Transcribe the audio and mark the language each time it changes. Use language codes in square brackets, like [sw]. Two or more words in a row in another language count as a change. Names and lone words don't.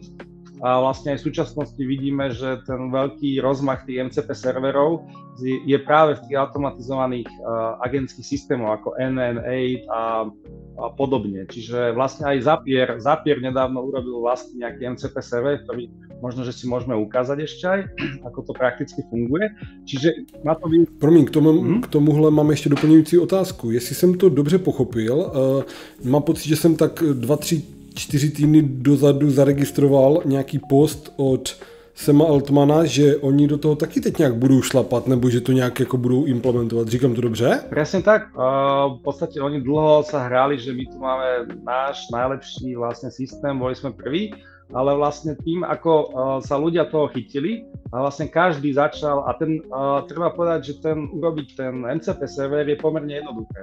[sk] A vlastne aj v súčasnosti vidíme, že ten veľký rozmach tých MCP serverov je práve v tých automatizovaných agentských systémoch ako NN8 a podobne. Čiže vlastne aj Zapier nedávno urobil vlastne nejaký MCP server, ktorý možno, že si môžeme ukázať ešte aj, ako to prakticky funguje. Čiže na to by... [cs] Promiň, k tomuhle mám ještě doplňující otázku. Jestli jsem to dobře pochopil, mám pocit, že jsem tak 2-3-4 týdny dozadu zaregistroval nějaký post od Sama Altmana, že oni do toho taky teď nějak budou šlapat, nebo že to nějak jako budou implementovat. Říkám to dobře? [sk] Presne tak. V podstate oni dlho sa hrali, že my tu máme náš najlepší vlastne systém, boli sme prví, ale vlastne tým, ako sa ľudia toho chytili a vlastne každý začal a treba povedať, že urobiť ten MCP server je pomerne jednoduché.